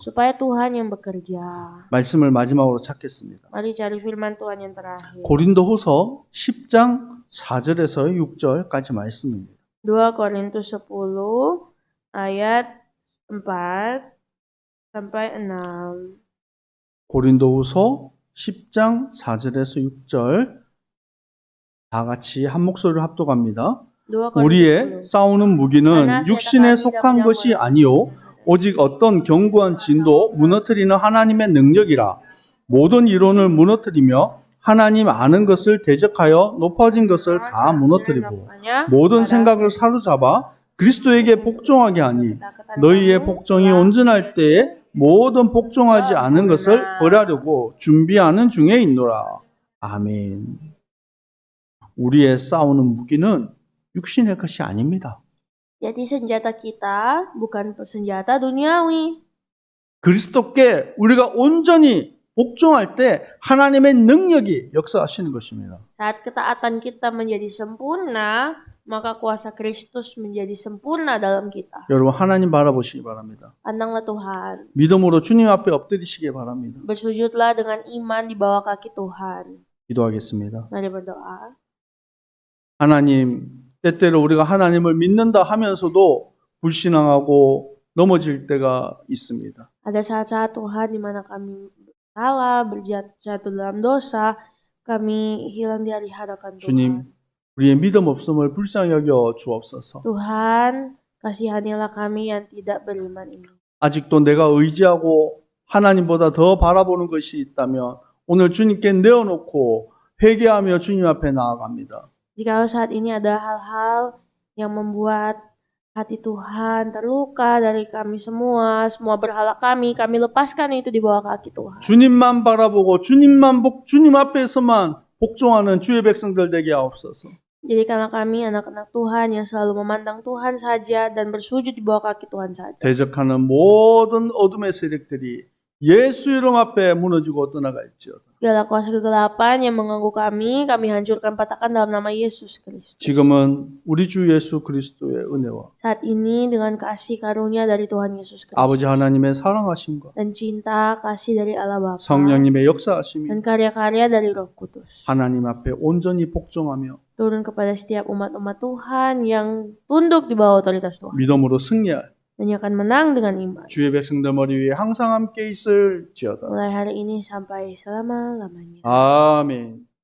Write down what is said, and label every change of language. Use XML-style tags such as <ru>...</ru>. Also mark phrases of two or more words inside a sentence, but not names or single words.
<id>supaya Tuhan yang bekerja.</id> <ko>말씀을 마지막으로 찾겠습니다.</ko> <id>Mari cari firman Tuhan yang terakhir.</id> <ko>고린도후서 10장 4절에서 6절까지 말씀입니다.</ko> <id>2 Korintus 10 ayat 4 sampai 6.</id> <ko>고린도후서 10장 4절에서 6절 다 같이 한 목소리로 합독합니다.</ko> <id>2</id> <ko>우리의</ko> <id>Korintus 10.</id> <ko>싸우는 무기는 육신에 속한 것이 아니요 오직 어떤 견고한 진도 무너뜨리는 하나님의 능력이라. 모든 이론을 무너뜨리며 하나님 아는 것을 대적하여 높아진 것을 다 무너뜨리고 모든 생각을 사로잡아 그리스도에게 복종하게 하니 너희의 복종이 온전할 때에 모든 복종하지 않은 것을 벌하려고 준비하는 중에 있노라. 아멘. 우리의 싸우는 무기는 육신의 것이 아닙니다.</ko> <id>Jadi senjata kita bukan senjata duniawi.</id> <ko>그리스도께 우리가 온전히 복종할 때 하나님의 능력이 역사하시는 것입니다.</ko> <id>Saat ketaatan kita menjadi sempurna, maka kuasa Kristus menjadi sempurna dalam kita.</id> <ko>여러분 하나님 바라보시기 바랍니다.</ko> <id>Pandanglah Tuhan.</id> <ko>믿음으로 주님 앞에 엎드리시기 바랍니다.</ko> <id>Bersujudlah dengan iman di bawah kaki Tuhan.</id> <ko>기도하겠습니다.</ko> <id>Mari berdoa.</id> <ko>하나님, 때때로 우리가 하나님을 믿는다 하면서도 불신앙하고 넘어질 때가 있습니다.</ko> <id>Ada saat-saat Tuhan di mana kami salah, berjatuh dalam dosa, kami hilang dari hadapan Tuhan.</id> <ko>주님, 우리의 믿음 없음을 불쌍히 여겨 주옵소서.</ko> <id>Tuhan, kasihanilah kami yang tidak beriman ini.</id> <ko>아직도 내가 의지하고 하나님보다 더 바라보는 것이 있다면 오늘 주님께 내어놓고 회개하며 주님 앞에 나아갑니다.</ko> <id>Jika saat ini ada hal-hal yang membuat hati Tuhan terluka dari kami semua berhala kami lepaskan itu di bawah kaki Tuhan.</id> <ko>주님만 바라보고 주님 앞에서만 복종하는 주의 백성들 되게 하옵소서.</ko> <id>Jadikanlah kami anak-anak Tuhan yang selalu memandang Tuhan saja dan bersujud di bawah kaki Tuhan saja.</id> <ko>대적하는 모든 어둠의 세력들이 예수 이름 앞에 무너지고 떠나갈지어다.</ko> <id>Segala kuasa kegelapan yang mengganggu kami hancurkan patahkan dalam nama Yesus Kristus.</id> <ko>지금은 우리 주 예수 그리스도의 은혜와</ko> <id>Saat ini dengan kasih karunia dari Tuhan Yesus Kristus</id> <ko>아버지 하나님의 사랑하심과</ko> <id>dan cinta kasih dari Allah Bapa</id> <ko>성령님의 역사하심이</ko> <id>dan karya-karya dari Roh Kudus</id> <ko>하나님 앞에 온전히 복종하며</ko> <id>turun kepada setiap umat-umat Tuhan yang tunduk di bawah otoritas Tuhan</id> <ko>믿음으로 승리할</ko> <id>dan yang akan menang dengan iman.</id> <ko>주의 백성들 머리 위에 항상 함께 있을지어다.</ko> <id>Mulai hari ini sampai selama-lamanya.</id> <ko>아멘.</ko>